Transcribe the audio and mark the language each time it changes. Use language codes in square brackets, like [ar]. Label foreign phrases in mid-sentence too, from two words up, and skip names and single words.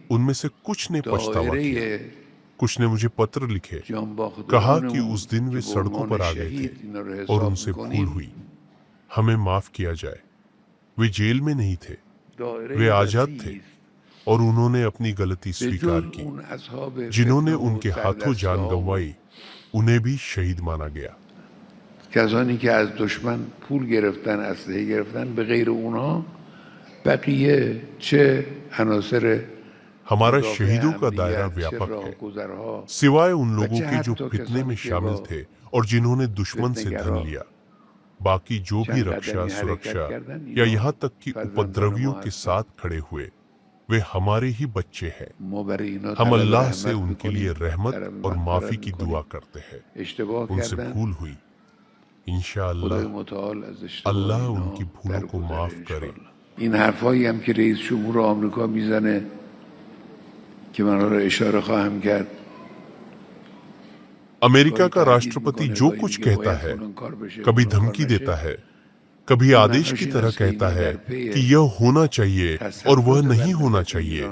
[hi] उनमें से कुछ ने पछतावा किया। कुछ ने मुझे पत्र लिखे, कहा कि उस दिन वे सड़कों पर आ गए थे और उनसे भूल हुई, हमें माफ किया जाए। वे जेल में नहीं थे, वे आजाद थे और उन्होंने अपनी गलती स्वीकार की। जिन्होंने उनके हाथों जान गंवाई उन्हें भी शहीद माना गया। [fa] کسانی که از دشمن پول گرفتن، اسلحه گرفتن، به غیر اونها بقیه چه عناصر [hi] हमारा शहीदों का दायरा व्यापक है, सिवाय उन लोगों के जो फितने में शामिल थे और जिन्होंने दुश्मन से धन लिया। बाकी जो भी रक्षा, सुरक्षा या यहाँ तक कि उपद्रवियों के साथ खड़े हुए, वे हमारे ही बच्चे हैं। हम अल्लाह से उनके लिए रहमत और माफी की दुआ करते हैं। उनसे भूल हुई, इंशाअल्लाह अल्लाह उनकी भूलों को माफ करे। [fa] این حرفایی هم که رئیس جمهور آمریکا میزنه [hi] कि मैं उन्हें इशारा ख़वाम किया। अमेरिका का राष्ट्रपति जो कुछ कहता है, कभी धमकी देता है, कभी आदेश की तरह कहता है कि यह होना चाहिए और वह नहीं होना चाहिए।